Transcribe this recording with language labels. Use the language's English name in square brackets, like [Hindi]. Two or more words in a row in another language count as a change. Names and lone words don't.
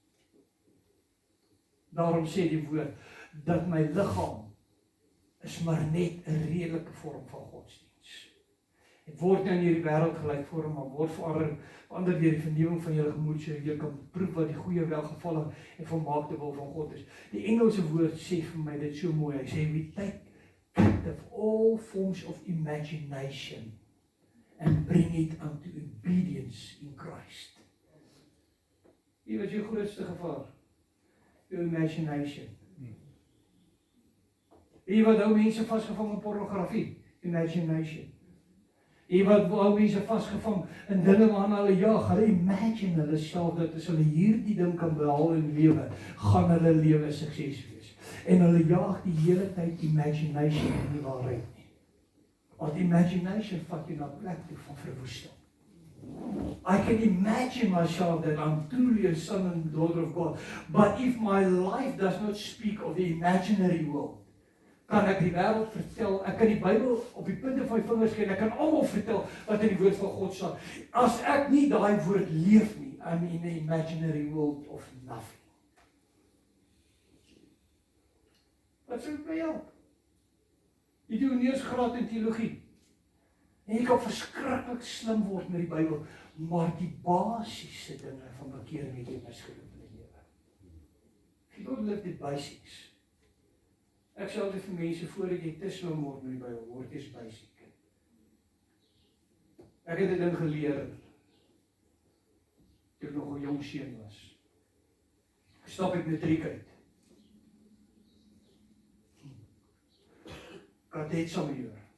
[Afrikaans] Daarom sê die woord, dat my liggaam is maar net 'n redelike vorm van godsdiens. En word nou in hierdie wêreld gelykvorm, maar word verander deur die vernuwing van julle gemoed, sodat jy kan proef wat die goeie, welgevallige en volmaakte wil van God is. Die Engelse woord sê vir my dit so mooi. Hy sê [English] we take captive all forms of imagination and bring it unto obedience in Christ. [Afrikaans] Hier was jou grootste gevaar. [English] Your imagination. [Afrikaans] Hier wat hou mense vasgevang in pornografie. Imagination. Hier wat hou mense vasgevang in dinge waarna hulle jaag. Hulle imagine hulle self dat as hulle hierdie ding kan behaal in lewe, gaan hulle lewe sukses wees. En hulle jaag die hele tyd imagination en nie waarheid nie. Want imagination vat jy na plek toe van verwoesting. [English] I can imagine myself that I'm truly a son and daughter of God. But if my life does not speak of the imaginary world, [Afrikaans] kan ek die wêreld vertel, ek kan die Bybel op die punte van my vingers gee, ek kan almal vertel wat in die woord van God staan. As ek nie daai woord leef nie, [English] I'm in the imaginary world of nothing. [Afrikaans] Wat sê ek by jou? Jy doen nie eens graad in teologie. En jy kan verskriklik slim word met die Bybel, maar die basiese dinge van bekering het jy misgeloop in die lewe. [English] If you don't live the basics. [Afrikaans] Ek sê altyd vir mense, voordat jy te slim word met die Bybel, word jy basic. Ek het 'n ding geleer, toe ek nog 'n jong seun was. Stap ek matriek uit. Kadet Samuel.